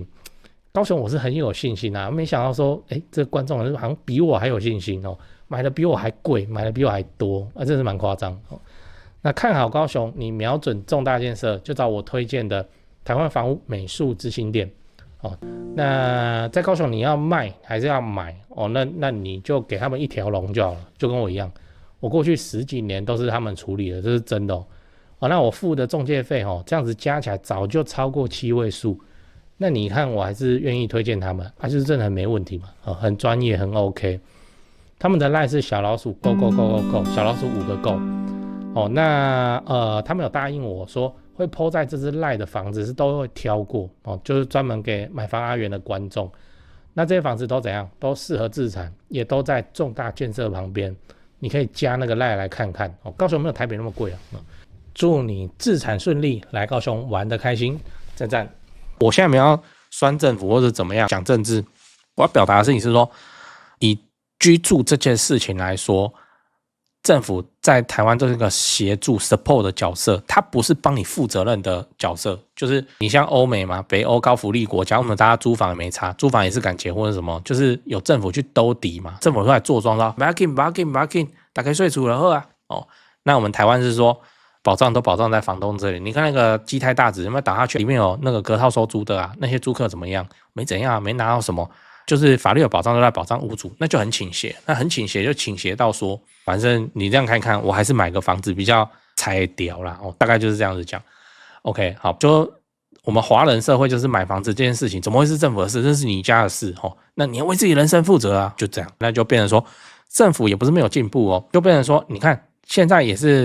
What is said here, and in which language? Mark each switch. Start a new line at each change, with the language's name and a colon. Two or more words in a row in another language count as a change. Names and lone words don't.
Chinese: 高雄我是很有信心沒想到說，這個觀眾好像比我還有信心買的比我還貴，買的比我還多真是蠻誇張那看好高雄，你瞄準重大建設，就找我推薦的台灣房屋美術之星店那在高雄你要賣還是要買那你就給他們一條龍就好了，就跟我一樣，我過去10幾年都是他們處理的，這是真的那我付的仲介費這樣子加起來早就超過7位數，那你看我還是願意推薦他們就是真的很沒問題嘛很專業很 OK。他們的 LINE 是小老鼠
English: go go go go go
Chinese: 小老鼠5個 go那他們有答應我說會 po 在這支 LINE 的房子是都会挑過就是專門給買房阿元的觀眾。那這些房子都怎樣，都適合自產，也都在重大建設旁邊，你可以加那個 LINE 來看看高雄沒有台北那麼貴祝你自產順利，來高雄玩得開心，讚讚。我現在沒有要酸政府或者怎麼樣講政治，我要表達的事情是說，以居住這件事情來說，政府在台灣就是一個協助 support 的角色，它不是幫你負責任的角色。就是你像歐美嘛，北歐高福利國家，我們大家租房也沒差，租房也是敢結婚什麼，就是有政府去兜底嘛，政府出來做莊說，不要緊，打開稅出了後那我們台灣是說。保障都保障在房東這裡，你看那個基泰大直有沒有打下去？裡面有那個隔套收租的那些租客怎麼樣？沒怎樣沒拿到什麼，就是法律有保障都在保障屋主，那就很傾斜，那很傾斜就傾斜到說，反正你這樣看看，我還是買個房子比較才屌啦大概就是這樣子講。OK， 好，就我們華人社會就是買房子這件事情，怎麼會是政府的事？這是你家的事那你要為自己人生負責啊，就這樣，那就變成說政府也不是沒有進步就變成說，你看現在也是。